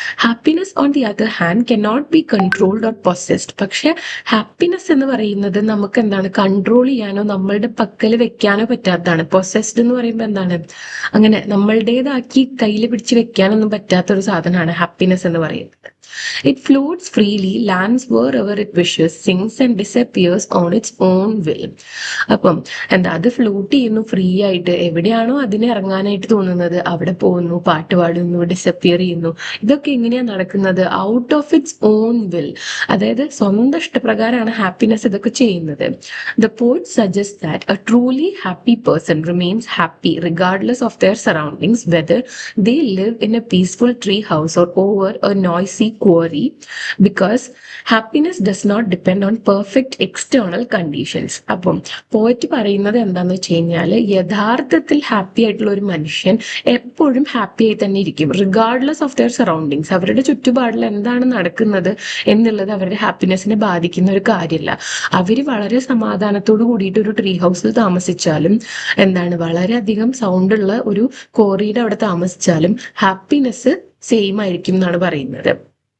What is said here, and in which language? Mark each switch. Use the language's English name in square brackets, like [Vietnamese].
[English] Happiness on the other hand can not be controlled or possessed. [Malayalam] പക്ഷെ happiness എന്ന് പറയുന്നത് നമുക്ക് എന്താണ്, കൺട്രോൾ ചെയ്യാനോ നമ്മളുടെ പക്കൽ വെക്കാനോ പറ്റാത്തതാണ്. പൊസസ്ഡ് എന്ന് പറയുമ്പോൾ എന്താണ്, അങ്ങനെ നമ്മളുടേതാക്കി കയ്യിൽ പിടിച്ച് വെക്കാനൊന്നും പറ്റാത്ത ഒരു സാധനമാണ് ഹാപ്പിനെസ് എന്ന് പറയുന്നത്. [English] It floats freely, lands wherever it wishes, sings and disappears on its own will. [Malayalam] അപ്പം എന്താ, അത് ഫ്ലോട്ട് ചെയ്യുന്നു ഫ്രീ ആയിട്ട്, എവിടെയാണോ അതിന് ഇറങ്ങാനായിട്ട് തോന്നുന്നത് അവിടെ പോകുന്നു, പാട്ട് പാടുന്നു, ഡിസപ്പിയർ ചെയ്യുന്നു. ഇതൊക്കെ എങ്ങനെയാ നടക്കുന്നത്, [English] out of its own will, [Malayalam] അതായത് സ്വന്തം ഇഷ്ടപ്രകാരമാണ് ഹാപ്പിനെസ് ഇതൊക്കെ ചെയ്യുന്നത്. [English] The poet suggests that a truly happy person remains happy regardless of their surroundings, whether they live in a peaceful tree house or over a noisy query because happiness does not depend on perfect external conditions. [Malayalam] അപ്പം പോയിട്ട് പറയുന്നത് എന്താന്ന് വെച്ച് കഴിഞ്ഞാൽ യഥാർത്ഥത്തിൽ happy ആയിട്ടുള്ള ഒരു മനുഷ്യൻ എപ്പോഴും ഹാപ്പി ആയി തന്നെ ഇരിക്കും, [English] Regardless of their surroundings. [Malayalam] അവരുടെ ചുറ്റുപാടിൽ എന്താണ് നടക്കുന്നത് എന്നുള്ളത് അവരുടെ ഹാപ്പിനെസ്സിനെ ബാധിക്കുന്ന ഒരു കാര്യമല്ല. അവര് വളരെ സമാധാനത്തോട് കൂടിയിട്ട് ഒരു ട്രീ ഹൗസിൽ താമസിച്ചാലും വളരെയധികം സൗണ്ട് ഉള്ള ഒരു കോറിയുടെ അവിടെ താമസിച്ചാലും ഹാപ്പിനെസ് സെയിം ആയിരിക്കും എന്നാണ് പറയുന്നത്.